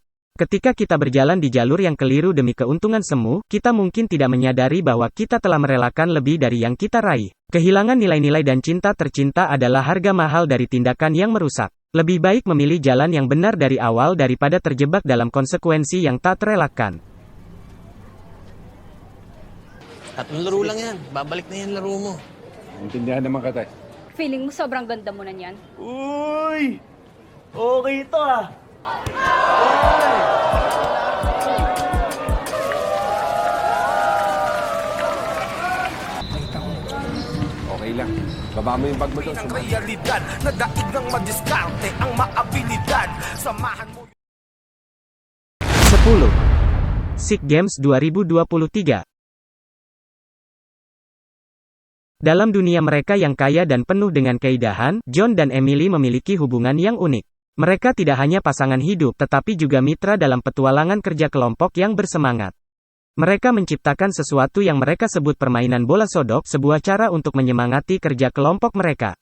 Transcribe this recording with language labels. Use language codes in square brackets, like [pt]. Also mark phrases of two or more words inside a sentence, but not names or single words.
[id] Ketika kita berjalan di jalur yang keliru demi keuntungan semu, kita mungkin tidak menyadari bahwa kita telah merelakan lebih dari yang kita raih. Kehilangan nilai-nilai dan cinta tercinta adalah harga mahal dari tindakan yang merusak. Lebih baik memilih jalan yang benar dari awal daripada terjebak dalam konsekuensi yang tak terelakkan. [tl] Tatlong laro lang yan. Babalik na yan laro mo. Intindihan naman kita. Feeling mo sobrang ganda mo na niyan? Uy! Okay to ah. Okay lang. Baba mo yung bag mo doon. Ang realidad na daig ng madiskarte ang maabilidad. Samahan mo [id] 10. SEA Games 2023. Dalam dunia mereka yang kaya dan penuh dengan keindahan, John dan Emily memiliki hubungan yang unik. Mereka tidak hanya pasangan hidup tetapi juga mitra dalam petualangan kerja kelompok yang bersemangat. Mereka menciptakan sesuatu yang mereka sebut permainan bola sodok, sebuah cara untuk menyemangati kerja kelompok mereka.